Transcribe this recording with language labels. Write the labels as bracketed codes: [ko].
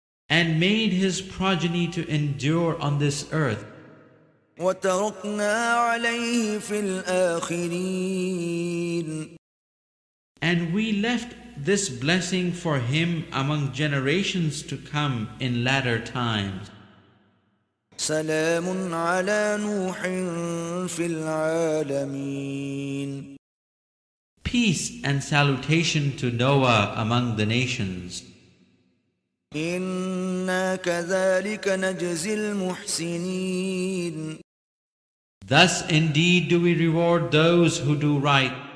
[en] And made his progeny to endure on this earth. [ar] وَتَرَكْنَا عَلَيْهِ فِي الْآخِرِينَ. [en] And we left this blessing for him among generations to come in latter times. [ar] سلام على نوح في العالمين. [en] Peace and salutation to Noah among the nations. [ar] إنا كذلك نجزي المحسنين. [en] Thus indeed do we reward those who do right.